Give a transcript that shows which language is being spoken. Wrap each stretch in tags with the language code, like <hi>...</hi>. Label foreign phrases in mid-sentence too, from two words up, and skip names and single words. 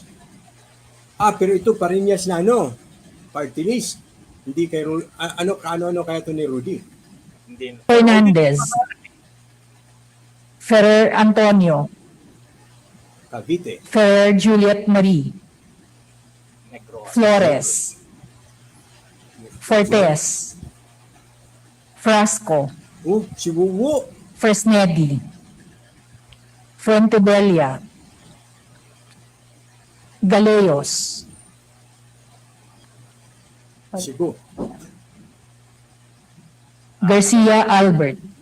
<tl>Pero ito Parinyas na ano?</tl> <en>Party list.</en> <tl>Hindi kay ano kaya to ni Rudy? Hindi. Fernandez. Ferrer Antonio. Cavite. Ferrer Juliet Marie. Negro. Flores. Fortes. Frasco. Si Wuwu. Fresnedi. Fontebella. Galeos. Cebu. Garcia Albert.</tl>